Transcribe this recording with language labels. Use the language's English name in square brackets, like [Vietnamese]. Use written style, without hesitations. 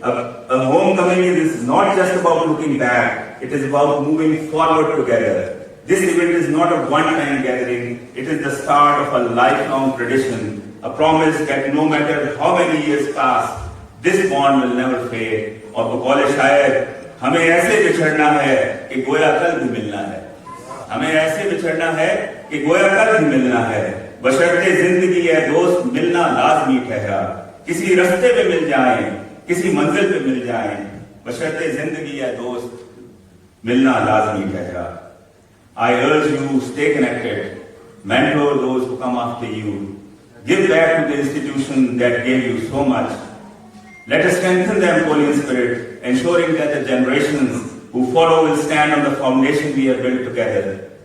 [English] A homecoming is not just about looking back, it is about moving forward together. This event is not a one-time gathering, it is the start of a lifelong tradition, a promise that no matter how many years pass, this bond will never fade. [Hindi] और बकौले शायर, हमें ऐसे बिछड़ना है कि गोया कल भी मिलना है. हमें ऐसे बिछड़ना है कि गोया कल भी मिलना है. बशर्ते जिंदगी है दोस्त, मिलना लाजमी ठहरा. किसी रस्ते पे मिल जाएं, किसी मंजिल पे मिल जाएं. बशर्ते जिंदगी है दोस्त, मिलना लाजमी ठहरा. [English] I urge you, stay connected, mentor those who come after you, Give back to the institution that gave you so much. Let us strengthen the Amcolian spirit, ensuring that the generations who follow will stand on the foundation we have built together.